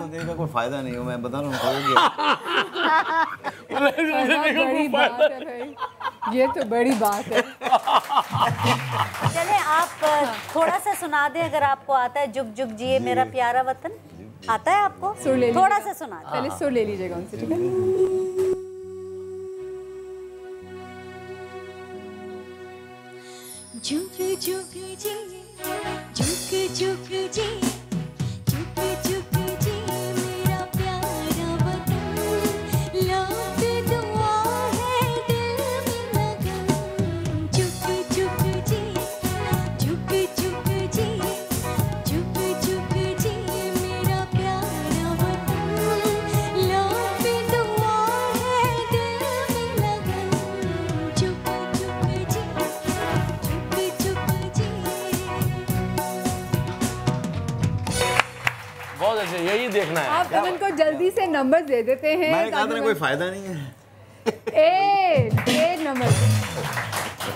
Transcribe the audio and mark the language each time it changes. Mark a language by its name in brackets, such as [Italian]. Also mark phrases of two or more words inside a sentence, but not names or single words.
[Hindi] देने का कोई फायदा नहीं हो, मैं बता रहा हूँ। बड़ी बात है भाई, ये तो बड़ी बात है। चले आप थोड़ा सा सुना दें अगर आपको आता है। जुग जुग जिए मेरा प्यारा वतन, आता है आपको? सुर ले थोड़ा सा सुना दें। पहले सुर ले लीजिएगा उनसे, ठीक है? जुग जुग जी, जुग जुग जी, जुग जुग जी मेरा प्यारा वतन, लौट दुआ है दिल में लगन। जुग जुग जी, जुग जुग जी, जुग जुग जी मेरा प्यारा वतन, लौट दुआ है दिल में लगन। जुग जुग जी, बहुत अच्छे, यही देखना है। आप उनको जल्दी से नंबर दे देते हैं। मैंने कहा था कोई फायदा नहीं है। 8 नंबर।